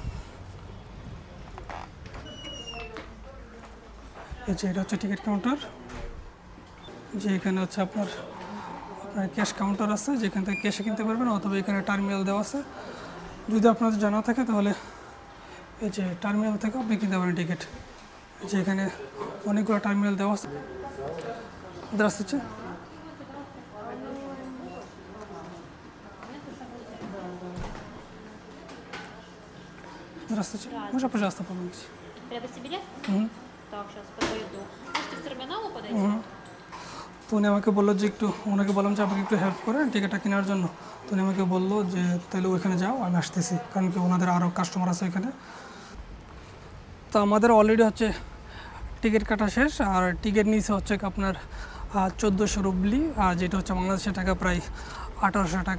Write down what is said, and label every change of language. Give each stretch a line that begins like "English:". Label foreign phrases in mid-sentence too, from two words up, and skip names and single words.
Bangla: এই যে এটা হচ্ছে টিকিট কাউন্টার, যে এখানে হচ্ছে আপনার ক্যাশ কাউন্টার আছে যেখান থেকে ক্যাশে কিনতে পারবেন, অথবা এখানে টার্মিনাল দেওয়া আছে। যদি আপনাদের জানা থাকে তাহলে এই যে টার্মিনাল থেকে আপনি কিনতে পারেন টিকিট। যে এখানে অনেকগুলো টার্মিনাল দেওয়া আছে। Здравствуйте.
Russian: Здравствуйте. Можно, пожалуйста, помочь? Приобрести билет? Так, сейчас подойду. Можете к терминалу подойти?
Bangla: তো উনি আমাকে বললো যে ওনাকে বললাম যে আমাকে একটু হেল্প করেন টিকিটটা কেনার জন্য। তো উনি আমাকে বললো যে তাহলে ওইখানে যাও, আমি আসতেছি। কারণ কি ওনাদের আরও কাস্টমার আছে ওইখানে। তো আমাদের অলরেডি হচ্ছে টিকিট কাটা শেষ। আর টিকিট নিয়েছে হচ্ছে আপনার 1400 রুবলি, আর যেটা হচ্ছে বাংলাদেশের টাকা প্রায় 1800 টাকা।